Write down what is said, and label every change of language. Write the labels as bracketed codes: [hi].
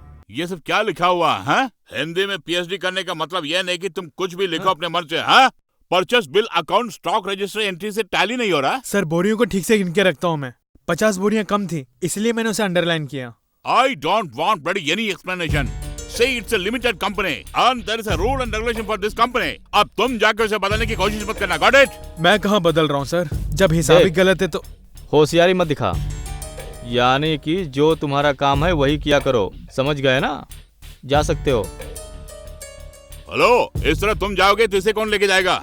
[hi] ये सब क्या लिखा हुआ है? हिंदी में पीएचडी करने का मतलब यह नहीं कि तुम कुछ भी लिखो अपने मन से। हाँ, purchase bill account stock register entry से टैली नहीं हो रहा। सर बोरियों को ठीक से गिन के रखता हूँ मैं। 50 बोरियां कम थी इसलिए मैंने उसे अंडरलाइन किया। [en] I don't want bloody any explanation. Say it's a limited company and there is a rule and regulation for this company. [hi] अब तुम जाके उसे बदलने की कोशिश मत करना। [en] Got it? [hi] मैं कहाँ बदल रहा हूँ सर, जब हिसाब ही गलत है तो। होशियारी मत दिखा, यानी कि जो तुम्हारा काम है वही किया करो, समझ गए ना? जा सकते हो। हेलो, इस तरह तुम जाओगे तो इसे कौन लेके जाएगा?